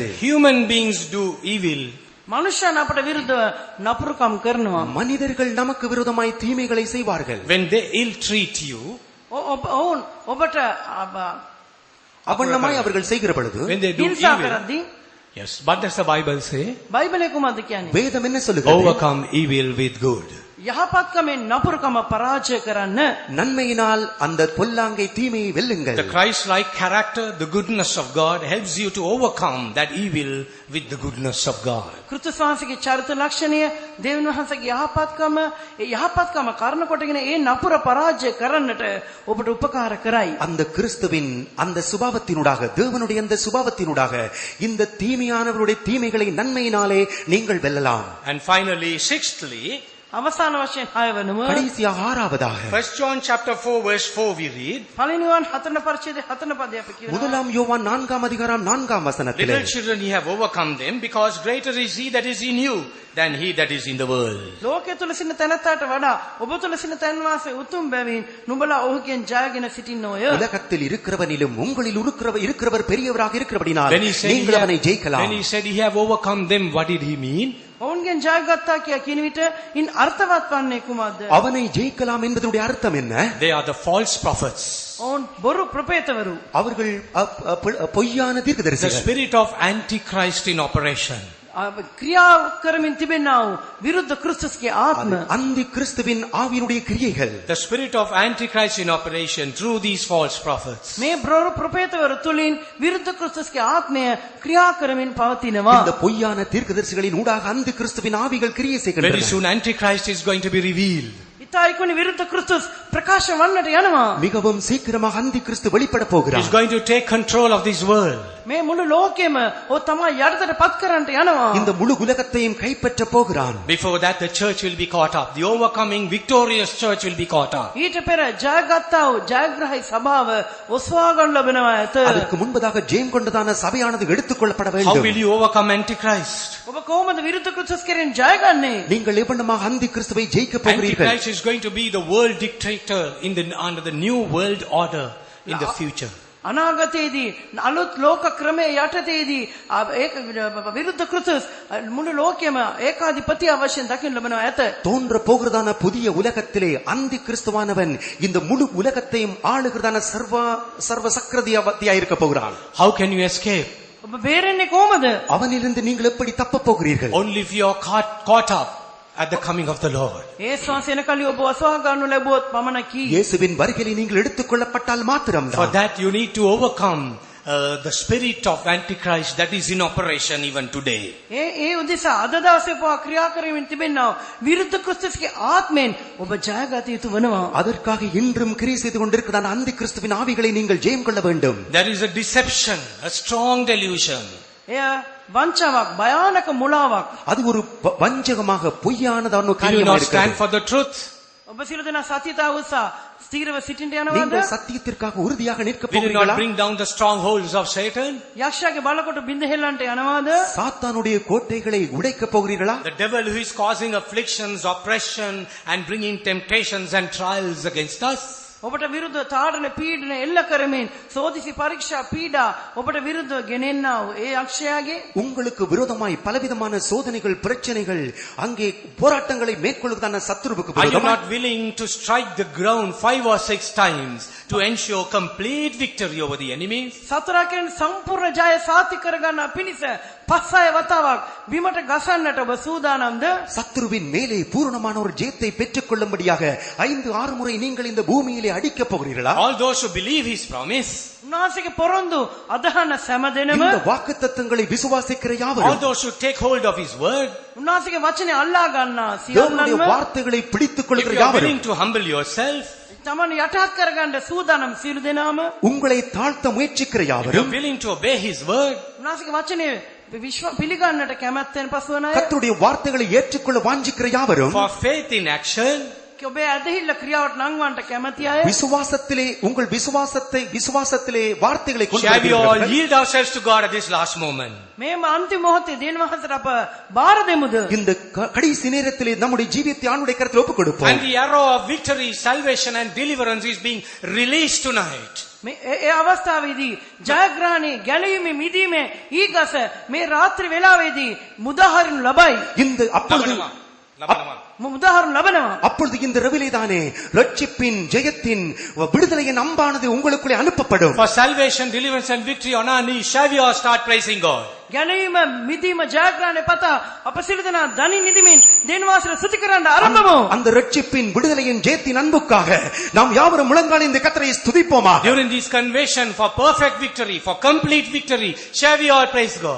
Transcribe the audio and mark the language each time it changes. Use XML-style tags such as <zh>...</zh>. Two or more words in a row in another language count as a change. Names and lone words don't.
<en>human beings do evil,</en> <si>මනුෂ්‍යයන් අපට විරුද්ධව නපුරුකම් කරනවා.</si> <ta>மனிதர்கள் நமக்கு விரோதமாய் தீமைகளை செய்வார்கள்.</ta> <en>when they ill treat you,</en> <si>ඔවුන් ඔබට</si> <ta>அவண்ணமாய் அவர்கள் செய்கிற பொழுது,</ta> <en>when they do</en> <si>හිංසා</si> <en>evil,</en> <si>කරද්දී</si> <en>yes, but does the Bible say,</en> <si>බයිබලයේ කුමක්ද කියන්නේ?</si> <ta>வேதம் என்ன சொல்லுகிறது?</ta> <en>overcome evil with good.</en> <si>යහපත්කමෙන් නපුරුකම පරාජය කරන්න.</si> <ta>நன்மையினால் அந்த பொல்லாங்கை தீமையை வெல்லுங்கள்.</ta> <en>The Christ-like character, the goodness of God helps you to overcome that evil with the goodness of God.</en> <si>කෘත්‍ය ශාස්ත්‍රයේ චරිත ලක්ෂණය දෙවියන් වහන්සේගේ යහපත්කම ඒ යහපත්කම කරන කොටගෙන ඒ නපුර පරාජය කරන්නට ඔබට උපකාර කරයි.</si> <ta>அந்த கிறிஸ்துவின் அந்த சுபாவத்தினூடாக, தேவனுடைய அந்த சுபாவத்தினூடாக இந்த தீமையானவருடைய தீமைகளை நன்மையினாலே நீங்கள் வெல்லலாம்.</ta> <en>And finally, sixthly,</en> <si>අවසාන වශයෙන් 6 වෙනුම</si> <ta>கடைசியாக ஆறாவதாக,</ta> <en>1 John chapter 4 verse 4 we read,</en> <si>පළවෙනි වන් 4 වෙනි පරිච්ඡේදයේ 4 වෙනි පදයේ අපි කියනවා.</si> <ta>1 யோவான் 4ஆம் அதிகாரம் 4ஆம் வசனத்திலே,</ta> <en>little children ye have overcome them, because greater is he that is in you than he that is in the world.</en> <si>ලෝකයේ තුල සිටින තැනැත්තාට වඩා ඔබ තුල සිටින තැන් වාසයේ උතුම් බැවින් නුඹලා ඔහුගෙන් ජයගෙන සිටින්නෝය.</si> <ta>உலகத்தில் இருக்கிறவனிலும் உங்களில் இருக்கிறவர் பெரியவராக இருக்கிறபடினால்</ta> <en>When he said</en> <ta>நீங்கள் அவனை ஜெயிக்கலாம்.</ta> <en>he have overcome them, what did he mean?</en> <si>ඔවුන්ගෙන් ජයගත්තා කියා කියන විට ඉන් අර්ථවත් වන්නේ කුමක්ද?</si> <ta>அவனை ஜெயிக்கலாம் என்பதனுடைய அர்த்தம் என்ன?</ta> <en>They are the false prophets.</en> <si>ඔවුන් බොරු ප්‍රපේතවරු.</si> <ta>அவர்கள் பொய்யான</ta> <en>The</en> <ta>தீர்க்கதரிசிகள்.</ta> <en>spirit of Antichrist in operation.</en> <si>ක්‍රියා කරමින් තිබෙනා වූ විරුද්ධ ක්‍රිස්තුස්ගේ ආත්ම.</si> <ta>அந்தி கிறிஸ்துவின் ஆவியினுடைய கிரியைகள்.</ta> <en>The spirit of Antichrist in operation through these false prophets.</en> <si>මේ බොරු ප්‍රපේතවරු තුලින් විරුද්ධ ක්‍රිස්තුස්ගේ ආත්මය ක්‍රියා කරමින් පවතිනවා.</si> <ta>இந்த பொய்யான தீர்க்கதரிசிகளின் ஊடாக அந்தி கிறிஸ்துவின் ஆவிகள் கிரியை</ta> <en>Very</en> <ta>செய்கின்றன.</ta> <en>soon Antichrist is going to be revealed.</en> <si>ඉතා ඉක්මනින් විරුද්ධ ක්‍රිස්තුස් ප්‍රකාශ වන්නට යනවා.</si> <ta>மிகவும் சீக்கிரமாக அந்தி கிறிஸ்து வெளிப்பட போகிறார்.</ta> <en>He's going to take control of this world.</en> <si>මේ මුළු ලෝකෙම ඔ තමයි යටතට පත් කරන්නට යනවා.</si> <ta>இந்த முழு உலகத்தையும் கைப்பற்ற போகிறான்.</ta> <en>Before that the church will be caught up. The overcoming victorious church will be caught up.</en> <si>ඊට පෙර ජයගත්තා වූ ජයග්‍රහී සභාව ඔස්වා ගන්න ලැබෙනවා ඇත.</si> <ta>அதற்கு முன்பதாக ஜெயம் கொண்டதான சபையானது எடுத்துக்கொள்ளப்பட</ta> <en>How</en> <ta>வேண்டும்.</ta> <en>will you overcome Antichrist?</en> <si>ඔබ කොහොමද විරුද්ධ ක්‍රිස්තුස් කෙරෙන් ජයගන්නේ?</si> <ta>நீங்கள் எவ்வளமாக அந்தி கிறிஸ்துவை ஜெயிக்க போகிறீர்கள்?</ta> <en>Antichrist is going to be the world dictator under the new world order in the future.</en> <si>අනාගතයේදී අලුත් ලෝක ක්‍රමයේ යටතේදී ඒක විරුද්ධ ක්‍රිස්තුස් මුළු ලෝකෙම ඒකාධිපතිය වශයෙන් දකින්න ලැබෙනවා ඇත.</si> <ta>தோன்ற போகிறதான புதிய உலகத்திலே அந்தி கிறிஸ்துவானவன் இந்த முழு உலகத்தையும் ஆளுகிறதான சர்வ சக்கரவர்த்தியாய் இருக்க போகிறான்.</ta> <en>How can you escape?</en> <si>ඔබ බේරෙන්නේ කොහොමද?</si> <ta>அவனிலிருந்து நீங்கள் எப்படி தப்ப போகிறீர்கள்?</ta> <en>Only if you are caught up at the coming of the Lord.</en> <si>ඒස්වාස එනකල්ලි ඔබ ඔස්වා ගන්න ලැබුවොත් පමණකි.</si> <ta>இயேசுவின் வருகையில் நீங்கள் எடுத்துக்கொள்ளப்பட்டால்</ta> <en>For</en> <ta>மாத்திரம்தான்.</ta> <en>that you need to overcome the spirit of Antichrist that is in operation even today.</en> <si>ඒ උදෙසා අද දවසේ පවා ක්‍රියා කරමින් තිබෙනා විරුද්ධ ක්‍රිස්තුස්ගේ ආත්මෙන් ඔබ ජයගත යුතු වෙනවා.</si> <ta>அதற்காக இன்றும் கிரியை செய்து கொண்டிருக்கிறதான அந்தி கிறிஸ்துவின் ஆவிகளை நீங்கள் ஜெயம் கொள்ள வேண்டும்.</ta> <en>There is a deception, a strong delusion.</en> <si>එය වංචාවක්, භයානක මුලාවක්.</si> <ta>அது ஒரு வஞ்சகமாக பொய்யானதான</ta> <en>Will you</en> <ta>காரியமாக</ta> <en>not stand</en> <ta>இருக்கிறது.</ta> <en>for the truth?</en> <si>ඔබ සියලු දෙනා සත්‍යතාව උසා ස්ථීරව සිටින්න යනවාද?</si> <ta>நீங்கள் சத்தியத்திற்காக உறுதியாக நிற்க</ta> <en>Will you not</en> <ta>போகிறீர்களா?</ta> <en>bring down the strongholds of Satan?</en> <si>යක්ෂයාගේ බලකොට බින්ද හෙල්ලන්ට යනවාද?</si> <ta>சாத்தானுடைய கோட்டைகளை உடைக்க போகிறீர்களா?</ta> <en>The devil who is causing afflictions, oppression and bringing temptations and trials against us.</en> <si>ඔබට විරුද්ධ තාඩන පීඩන එල්ල කරමින් සෝදිසි පරීක්ෂා පීඩා ඔබට විරුද්ධව ගෙනෙන්නා වූ ඒ යක්ෂයාගේ</si> <ta>உங்களுக்கு விரோதமாய் பலவிதமான சோதனைகள் பிரச்சனைகள் அங்கே போராட்டங்களை மேற்கொள்வதான சத்துருவுக்கு</ta> <en>Are you</en> <ta>விரோதமாய்</ta> <en>not willing to strike the ground 5 or 6 times to ensure complete victory over the enemies?</en> <si>සතරකෙන් සම්පූර්ණ ජය සාති කරගන්න පිණිස පස්සය වතාවක් බිමට ගසන්නට ඔබ සූදානම්ද?</si> <ta>சத்துருவின் மேலே பூரணமான ஒரு ஜெயத்தை பெற்றுக் கொள்ளும்படியாக 5-6 முறை நீங்கள் இந்த பூமியிலே அடிக்க போகிறீர்களா?</ta> <en>All those who believe his promise,</en> <si>උන්වහන්සේගේ පොරොන්දු අදහන සෑම දෙනම</si> <ta>இந்த வாக்குத்தத்தங்களை விசுவாசிக்கிற</ta> <en>all</en> <ta>யாவரும்</ta> <en>those who take hold of his word,</en> <si>උන්වහන්සේගේ වචනේ අල්ලා ගන්නා</si> <ta>தேவனுடைய</ta> <si>සියල්ලන්ම</si> <ta>வார்த்தைகளை பிடித்துக்</ta> <en>if</en> <ta>கொள்கிற</ta> <en>you are</en> <ta>யாவரும்</ta> <en>willing to humble yourself,</en> <si>තමන් යටහත් කරගන්න සූදානම් සියලු දෙනාම</si> <ta>உங்களை தாழ்த்த முயற்சிக்கிற</ta> <en>if you</en> <ta>யாவரும்</ta> <en>are willing to obey his word,</en> <si>උන්වහන්සේගේ වචනේ පිළිගන්නට කැමැත්තෙන් පසුවන අය</si> <ta>கர்த்தருடைய வார்த்தைகளை ஏற்றுக்கொள்ள வாஞ்சிக்கிற யாவரும்</ta> <en>for faith in action,</en> <si>ඔබේ ඇදහිල්ල ක්‍රියාවට නංවන්නට කැමැති අය</si> <ta>விசுவாசத்திலே உங்கள் விசுவாசத்திலே வார்த்தைகளை கொண்டு</ta> <en>shall we all</en> <ta>வருகிறவர்கள்,</ta> <en>yield ourselves to God at this last moment?</en> <si>මේම අන්තිම මොහොතේ දෙවියන් වහන්සේට අප බාර දෙමුද?</si> <ta>இந்த கடைசி நேரத்திலே நம்முடைய ஜீவியத்தை ஆண்டுடைய கருத்தில் ஒப்புக் கொடுப்போம்.</ta> <en>And the arrow of victory, salvation and deliverance is being released tonight.</en> <si>ඒ අවස්ථාවේදී ජයග්‍රහණේ ගැලීමේ මිදීමේ ඊගස මේ රාත්‍රී වේලාවේදී මුදාහරිනු ලබයි.</si> <ta>இந்த அப்பொழுது</ta> <si>මුදාහරිනු ලබනවා.</si> <ta>அப்பொழுது இந்த ரவிலே தானே ரட்சிப்பின் ஜெயத்தின் விடுதலையின் அம்பானது உங்களுக்குள்ளே அனுப்பப்படும்.</ta> <en>For salvation, deliverance and victory on our knees, shall we all start praising God?</en> <si>ගැලීම මිදීම ජයග්‍රහණය පතා අප සියලු දෙනා දනි නිදිමින් දෙවියන් වහන්සේට ස්තුති කරන්න ආරම්භමු.</si> <ta>அந்த ரட்சிப்பின் விடுதலையின் ஜெயத்தின் அன்புக்காக நாம் யாவரும் முழங்கால் இந்த கர்த்தரை ஸ்துதிப்போமா?</ta> <en>During this convention for perfect victory, for complete victory, shall we all praise God?</en>